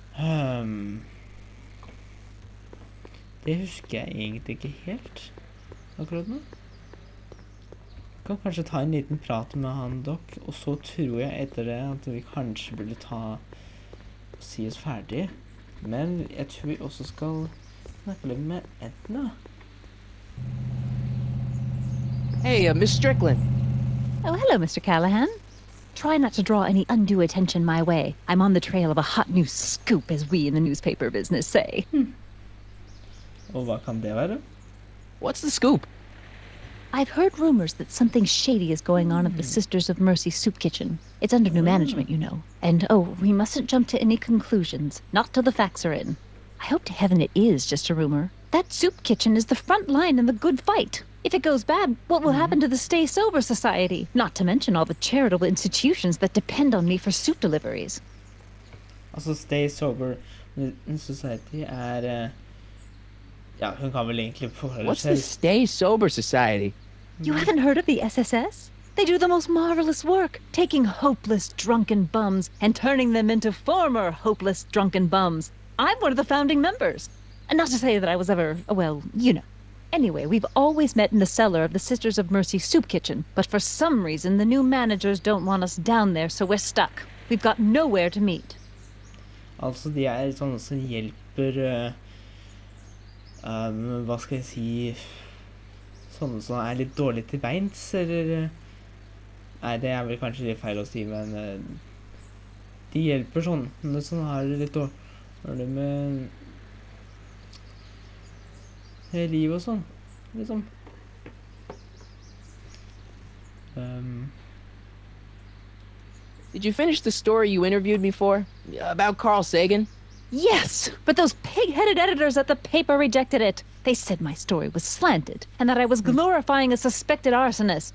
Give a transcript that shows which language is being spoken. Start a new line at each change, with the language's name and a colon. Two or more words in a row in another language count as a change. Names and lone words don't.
Norwegian: Det husker jeg egentlig ikke helt akkurat nå. Jeg kan kanskje ta en liten prat med han, Doc, og så tror jeg etter det at vi kanskje burde og si oss ferdig. Men jeg tror vi også skal snakke litt med Edna.
English: Hey, Miss Strickland. Oh, hello, Mr. Callahan. Try not to draw any undue attention my way. I'm on the trail of a hot new scoop, as we in the newspaper business say.
Norwegian: Og hva kan det være?
English: What's the scoop? I've heard rumors that something shady is going on at the Sisters of Mercy soup kitchen. It's under new management, you know. And, oh, we mustn't jump to any conclusions. Not till the facts are in. I hope to heaven it is just a rumor. That soup kitchen is the front line in the good fight. If it goes bad, what will happen to the Stay Sober Society? Not to mention all the charitable institutions that depend on me for soup deliveries.
Norwegian: Altså, Stay Sober Society ja, hun kan vel egentlig forholde
English: What's
Norwegian: seg...
English: the Stay Sober Society? You haven't heard of the SSS? They do the most marvelous work, taking hopeless drunken bums and turning them into former hopeless drunken bums. I'm one of the founding members. And not to say that I was ever, well, you know. Anyway, we've always met in the cellar of the Sisters of Mercy soup kitchen, but for some reason the new managers don't want us down there, so we're stuck. We've got nowhere to meet.
Norwegian: Altså, de sånne som hjelper... hva skal jeg si... Sånne som litt dårlig til beins, eller... Nei, det vel kanskje litt feil å si, men... de hjelper sånne som har det litt dårlig med... liv og sånn, liksom.
English: Did you finish the story you interviewed me for? About Carl Sagan? Yes, but those pig-headed editors at the paper rejected it. They said my story was slanted, and that I was glorifying a suspected arsonist.